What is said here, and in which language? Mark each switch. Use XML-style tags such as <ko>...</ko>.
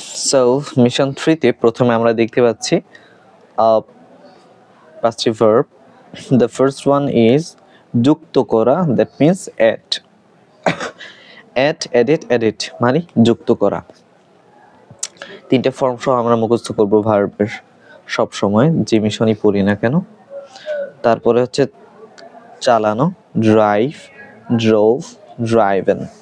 <bn>So mission 3 তে প্রথমে আমরা দেখতে পাচ্ছি passive verb.</bn> <en>The first one is যুক্ত করা, that means add.</en> <bn>add, edit মানে যুক্ত করা। তিনটে ফর্ম সহ আমরা মুখস্থ করব ভার্বের সব সময়, যে মিশনই পড়ি না কেন। তারপরে হচ্ছে চালানো, ড্রাইভ, ড্রোভ, ড্রাইভেন।</bn>